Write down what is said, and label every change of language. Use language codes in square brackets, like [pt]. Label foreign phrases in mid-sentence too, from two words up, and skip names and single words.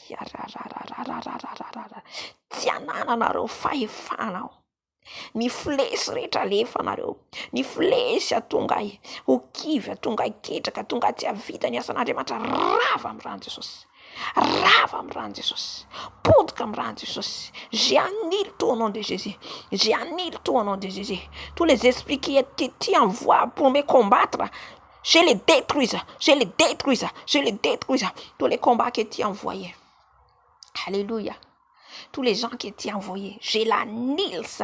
[mg] Tsy anananareo fahefana. Ny flesy rehetra alefanareo, ny flesy atongay, ho kivy atongay ketraka, atongay tsy avita ny asan'Andriamanitra. Rava amin'ny rano Jesosy. Rava amin'ny rano Jesosy. Potika amin'ny rano Jesosy. [fr] J'annule tout au nom de Jésus. J'annule tout au nom de Jésus. Tous les esprits qui t'y envoient pour me combattre, je les détruise. Je les détruise. Je les détruise. Tous les combats que tu as envoyés. Alléluia. Tous les gens qui t'y envoyés, je l'annule ça.